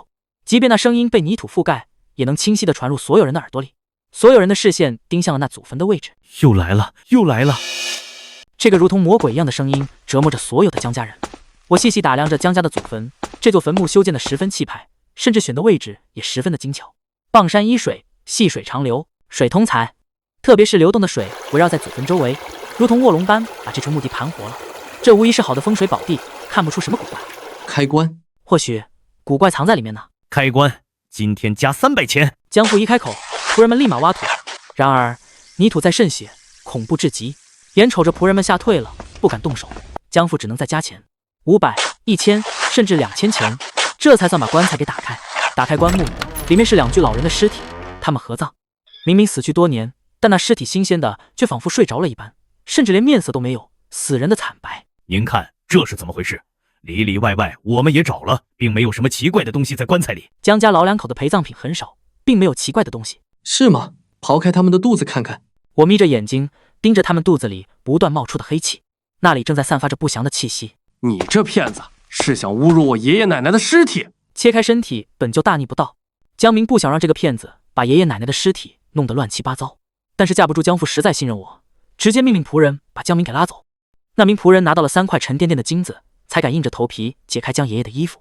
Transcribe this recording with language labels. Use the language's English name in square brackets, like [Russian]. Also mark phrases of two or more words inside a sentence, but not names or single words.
[Chinese] 即便那聲音被泥土覆蓋，也能清晰地傳入所有人的耳朵裡。所有人的視線盯向了那祖墳的位置。又來了！这个如同魔鬼一樣的聲音折磨着所有的江家人。我細細打量着江家的祖墳，這座墳墓修建得十分氣派，甚至選的位置也十分的精巧。傍山依水，細水長流，水通財。特別是流動的水圍繞在祖墳周圍，如同臥龍般把這處墓地盤活了。這無疑是好的風水寶地，看不出什麼古怪。開棺，或許古怪藏在裡面呢。開棺，今天加300錢。江父一開口，僕人們立馬挖土。然而泥土在滲血，恐怖至極。眼瞅着僕人們嚇退了，不敢動手，江父只能再加錢，500、1000，甚至2000錢，這才算把棺材給打開。打開棺木，裡面是2具老人的屍體，他們合葬。明明死去多年，但那屍體新鮮的，卻仿佛睡着了一般，甚至連面色都沒有，死人的慘白。您看這是怎麼回事？裡裡外外我們也找了，並沒有什麼奇怪的東西在棺材裡。江家老兩口的陪葬品很少，並沒有奇怪的東西。是嗎？刨開他們的肚子看看。我眯着眼睛盯着他們肚子裡不斷冒出的黑氣，那裡正在散發着不祥的氣息。你這騙子是想侮辱我爺爺奶奶的屍體？切開身體本就大逆不道，江明不想讓這個騙子把爺爺奶奶的屍體弄得亂七八糟，但是架不住江父實在信任我，直接命令僕人把江明給拉走。那名僕人拿到了3塊沉甸甸的金子，才敢硬着頭皮解開江爺爺的衣服。